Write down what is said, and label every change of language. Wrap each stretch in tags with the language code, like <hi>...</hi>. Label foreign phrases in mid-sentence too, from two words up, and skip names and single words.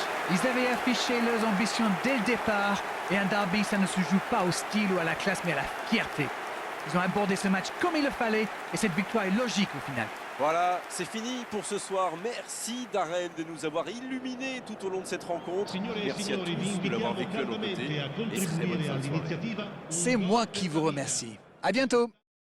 <fr>Ils avaient affiché leurs ambitions dès le départ. Et un derby, ça ne se joue pas au style ou à la classe, mais à la fierté. Ils ont abordé ce match comme il le fallait. Et cette victoire est logique au final. Voilà, c'est fini pour ce soir. Merci Darren de nous avoir illuminés tout au long de cette rencontre.</fr> <it>Signore e</it> <fr>Merci à</fr> <it>signori, vi</it> <fr>tous de l'avoir</fr> <it>invitiamo</it> <fr>vécu à nos côtés.</fr> <it>caldamente a</it> <fr>Et très bonne</fr> <it>contribuire</it> <fr>fin de soirée.</fr> <it>all'iniziativa.</it> <fr>C'est moi qui vous remercie. À bientôt.</fr>